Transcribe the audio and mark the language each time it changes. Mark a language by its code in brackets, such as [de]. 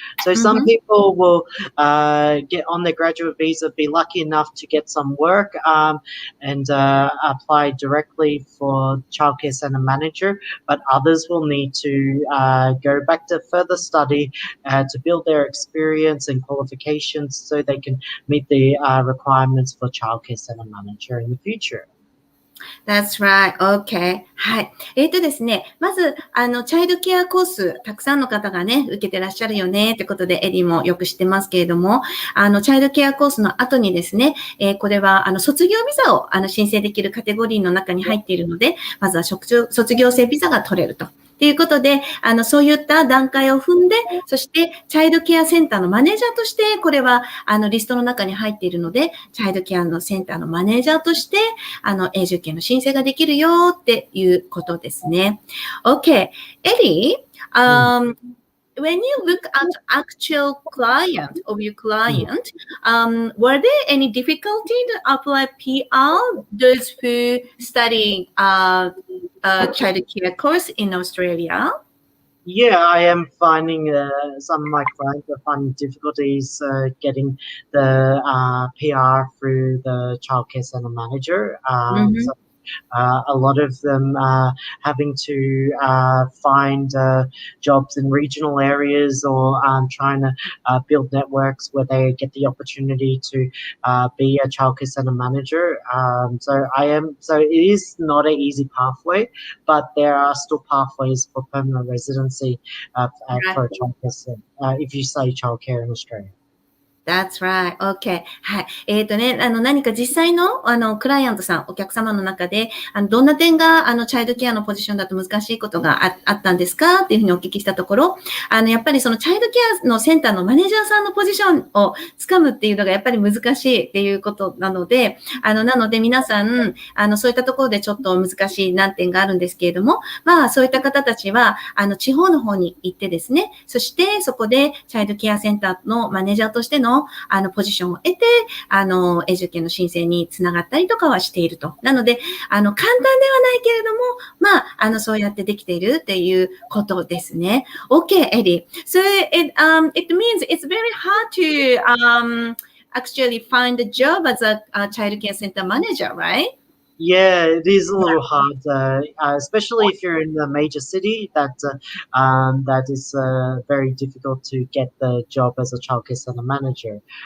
[en] So some people will get on their graduate visa, be lucky enough to get some work and apply directly for childcare centre manager, but others will need to go back to further study to build their experience and qualifications so they can meet the requirements for childcare centre manager in the future. That's right. Okay. はい。 [ja] ですね、まず、チャイルドケアコース、たくさんの方がね、受けてらっしゃるよね、ってことで、エリーもよく知ってますけれども、チャイルドケアコースの後にですね、これは、卒業ビザを、申請できるカテゴリーの中に入っているので、まずは卒業生ビザが取れると。ということで、そういった段階を踏んで、そして、チャイルドケアセンターのマネージャーとして、これは、リストの中に入っているので、チャイルドケアのセンターのマネージャーとして、永住権の申請ができるよっていうことですね。 [en] Okay. Eddie, when you look at actual client of your client, were there any difficulty to apply PR, those who study child care course in Australia? Yeah, I am finding some of my clients are finding difficulties getting the PR through the childcare centre manager. So a lot of them having to find jobs in regional areas or trying to build networks where they get the opportunity to be a childcare centre manager. So it is not an easy pathway, but there are still pathways for permanent residency for a childcare centre, if you say childcare in Australia. That's right. Okay. はい。 [ja] 何か実際の、クライアントさん、お客様の中で、どんな点が、チャイルドケアのポジションだと難しいことがあったんですかっていうふうにお聞きしたところ、やっぱりそのチャイルドケアのセンターのマネージャーさんのポジションをつかむっていうのがやっぱり難しいっていうことなので、皆さん、そういったところでちょっと難しい難点があるんですけれども、まあ、そういった方たちは、地方の方に行ってですね、そしてそこでチャイルドケアセンターのマネージャーとしてのポジションを得て、永住権の申請につながったりとかはしていると。なので、簡単ではないけれども、まあ、そうやってできているっていうことですね。 [en] Okay, Eddie. So it means it's very hard to actually find a job as a child care center manager, right? Yeah, it is a little hard, especially if you're in a major city. That is very difficult to get the job as a childcare center manager.